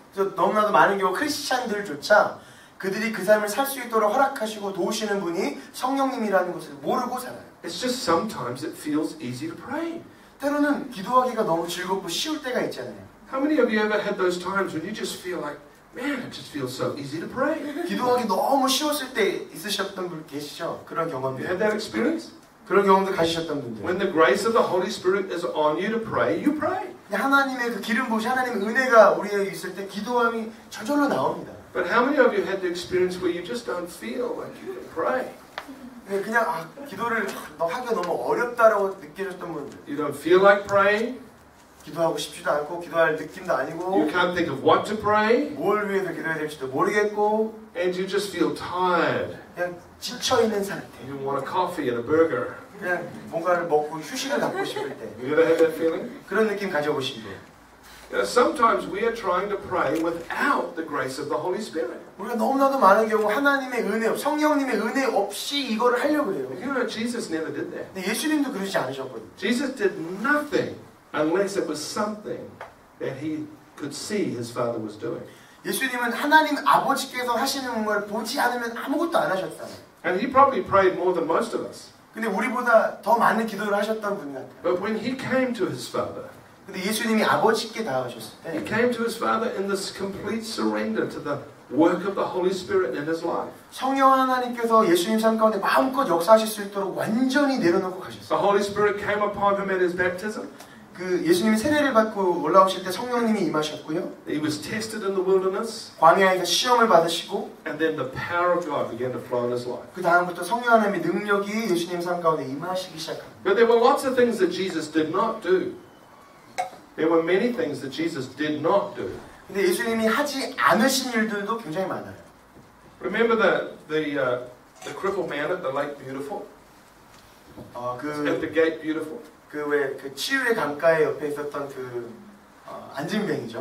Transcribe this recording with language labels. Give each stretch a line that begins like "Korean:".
Korean: 그래서 너무나도 많은 경우 크리스찬들조차 그들이 그 삶을 살 수 있도록 허락하시고 도우시는 분이 성령님이라는 것을 모르고 살아요.
English: It's just sometimes it feels easy to pray.
Korean: 때로는 기도하기가 너무 즐겁고 쉬울 때가 있잖아요.
English: How many of you ever had those times when you just feel like, man, it just feels so easy to pray?
Korean: 기도하기 너무 쉬웠을 때 있으셨던 분 계시죠? 그런
English: You
Korean: 경험들.
English: had that experience?
Korean: 그런 경험들 가지셨던 분들.
English: When the grace of the Holy Spirit is on you to pray, you pray.
Korean: 하나님의 그 기름 부으시 하나님의 은혜가 우리에게 있을 때 기도함이 저절로 나옵니다.
English: But how many of you had the experience where you just don't feel like you can pray?
Korean: 그냥 기도를 하기가 너무 어렵다라고 느껴졌던 분들.
English: You don't feel like praying.
Korean: 기도하고 싶지도 않고 기도할 느낌도 아니고
English: You can't think of what to pray.
Korean: 뭘 위해서 기도해야 될지도 모르겠고
English: And you just feel tired.
Korean: 그냥 지쳐있는 상태.
English: You want a coffee and a burger.
Korean: 그냥 뭔가를 먹고 휴식을 갖고 싶을 때
English: You ever had that feeling?
Korean: 그런 느낌 가져보신 분.
English: You know, sometimes we are trying to pray without the grace of the Holy Spirit.
Korean: 우리가 너무나도 많은 경우 하나님의 은혜, 성령님의 은혜 없이 이거를 하려고 그래요.
English: You know, Jesus never did that.
Korean: 근데 예수님도 그러지 않으셨거든요.
English: Jesus did nothing unless it was something that he could see his Father was doing.
Korean: 예수님은 하나님 아버지께서 하시는 걸 보지 않으면 아무것도 안 하셨잖아요.
English: And he probably prayed more than most of us.
Korean: 근데 우리보다 더 많은 기도를 하셨던 분 같아요.
English: But when he came to his Father,
Korean: 근데 예수님이 아버지께 다가가셨을
English: he
Korean: 때
English: came to his Father in this complete surrender to the work of the Holy Spirit in his life.
Korean: 성령 하나님께서 예수님 삶 가운데 마음껏 역사하실 수 있도록 완전히 내려놓고 가셨어요.
English: The Holy Spirit came upon him at his baptism.
Korean: 그 예수님이 세례를 받고 올라오실 때 성령님이 임하셨고요.
English: He was tested in the wilderness.
Korean: 광야에서 시험을 받으시고
English: And then the power of God began to flow in his life.
Korean: 그 다음부터 성령 하나님의 능력이 예수님 삶 가운데 임하시기 시작합니다.
English: But there were lots of things that Jesus did not do. There were many things that Jesus did not do.
Korean: 근데 예수님이 하지 않으신 일들도 굉장히 많아요.
English: Remember the crippled man at the Lake Beautiful? At the Gate Beautiful?
Korean: 그 치유의 강가에 옆에 있었던 안진뱅이죠.